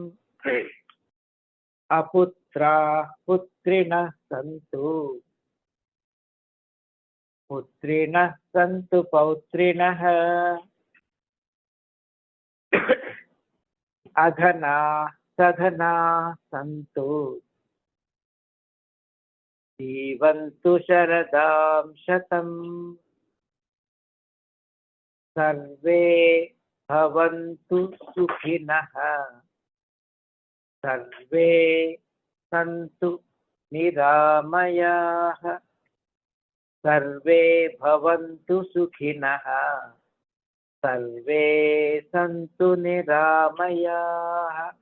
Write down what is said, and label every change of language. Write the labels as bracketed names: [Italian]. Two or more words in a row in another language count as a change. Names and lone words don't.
[Sanskrit] अपुत्राः पुत्रिणः सन्तु. पुत्रिणः सन्तु पौत्रिणः. अधनाः सधनाः सन्तु. जीवन्तु शरदां शतम् सर्वे भवन्तु सुखिनः सर्वे सन्तु निरामयाः सर्वे भवन्तु सुखिनः सर्वे सन्तु निरामयाः